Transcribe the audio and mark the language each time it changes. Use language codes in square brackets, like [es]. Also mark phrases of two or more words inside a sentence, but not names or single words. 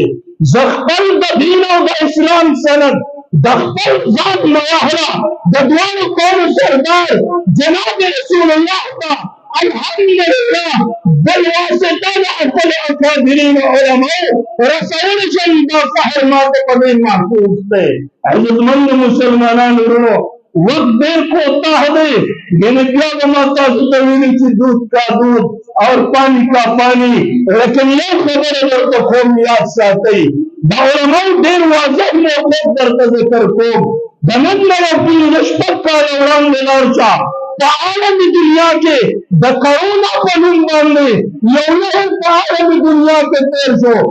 [ps] زه خپل د دین او د اسلام سند د خپل ذات مواهره د دواړو قومو سردار جناب رسول الله ته الحمدلله بالواسطه د خپل اکابرینو علماو رسول شم. دا فخر ماته په دې محفوظ دی. عزتمندو مسلمانانو ورونو، وقت ډېر کوتاه دی، یعنې بیا به ما تاسو ته ویلي چې [ur] دودھ کا دودھ اور پانی کا پانی. [ps] لیکن یو خبره درته کوم، یاد ساتئ د علماو ډېر واضح موقف درته ذکر کوم. د نن نه راپورې شپږ کاله وړاندې لاړ شه په عالمي دنیا کې د کرونا په نوم باندې یو نهر په عالمي دنیا کې تېر شو.